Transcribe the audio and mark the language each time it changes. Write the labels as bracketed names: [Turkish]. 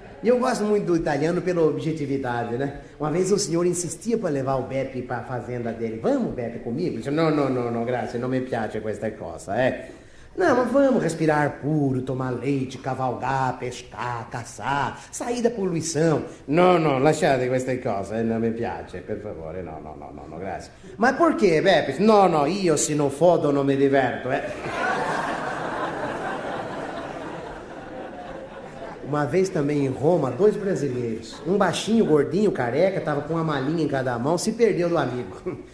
[Portuguese] E eu gosto muito do italiano pela objetividade, né? Uma vez o senhor insistia para levar o Beppe para a fazenda dele. Vamos, Beppe, comigo? Ele disse: não, graças, não me [Italian] piace questa cosa, [Portuguese] Não, mas vamos respirar puro, tomar leite, cavalgar, pescar, caçar, sair da poluição. [Italian] Não, lasciate queste cose, non mi piace, per favore, no, grazie. Ma perché, Beppe? No, io se non fodo non mi diverto, [Portuguese] Uma vez também em Roma, 2 brasileiros, um baixinho, gordinho, careca, tava com uma malinha em cada mão, se perdeu do amigo.